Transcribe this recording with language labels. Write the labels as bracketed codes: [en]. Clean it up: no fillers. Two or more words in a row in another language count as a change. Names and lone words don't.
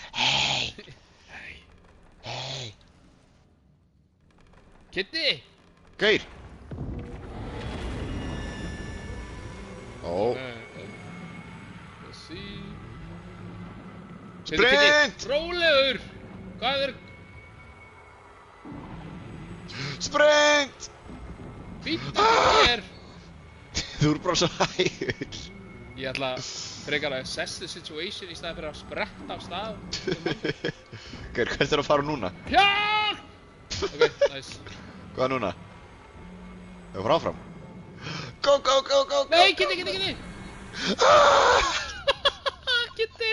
[en] Hey. Kitty! [is] Gaur! Ó, [en] Let's see. sprint! [is] Rólegur! Hvað er... [en] Sprint! [is] Býttu þér! Þú eru bara svo hægur. Ég ætla frekar að [en] assess the situation [is] í staðinn fyrir að spretta af stað. Gaur, hvert er að fara núna? [en] Hjálp! Ok, nice. [is] Hvað núna? Við fara áfram. [en] Go, go, go, go, go! [is] Nei, Kitty! Kitty!